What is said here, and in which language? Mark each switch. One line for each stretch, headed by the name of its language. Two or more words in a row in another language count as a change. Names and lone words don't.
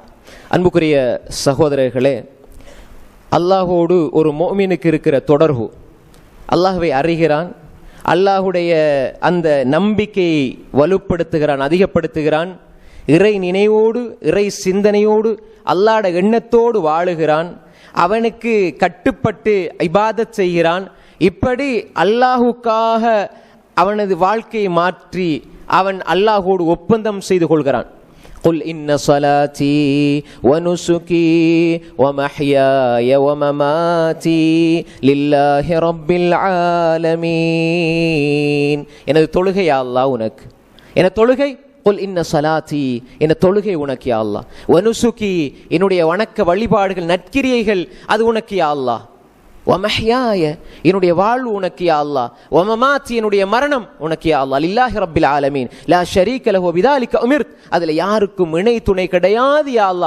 Tamil: அன்புக்குரிய சகோதரர்களே, அல்லாஹோடு ஒரு முஃமினுக்கு இருக்கிற தொடர்பு, அல்லாஹ்வை அறிகிறான், அல்லாஹுடைய அந்த நம்பிக்கையை வலுப்படுத்துகிறான், அதிகப்படுத்துகிறான், இறை நினைவோடு இறை சிந்தனையோடு அல்லாஹ்ட எண்ணத்தோடு வாழுகிறான், அவனுக்கு கட்டுப்பட்டு இபாதத் செய்கிறான். இப்படி அல்லாஹுக்காக அவனது வாழ்க்கையை மாற்றி அவன் அல்லாஹோடு ஒப்பந்தம் செய்து கொள்கிறான்.
Arabic: قل إن صلاتي ونسكي ومحياي ومماتي لله رب العالمين.
Tamil: எனது தொழுகை
Arabic: يا الله
Tamil: உனக்கு, எனது தொழுகை
Arabic: قل إن صلاتي,
Tamil: என தொழுகை உனக்கு
Arabic: يا الله,
Tamil: வனுசுகி என்னுடைய வணக்க வழிபாடுகள் நற்கிரியைகள் அது உனக்கு
Arabic: يا الله,
Tamil: வமஹ்யாய என்னுடைய வாழ்வு உனக்கு
Arabic: يا الله,
Tamil: வமமாத்தி என்னுடைய மரணம் உனக்கு
Arabic: يا الله, لله رب العالمين لا شريك له بذلك أمرت,
Tamil: அதுல யாருக்கும் இணை துணை கிடையாது
Arabic: يا الله.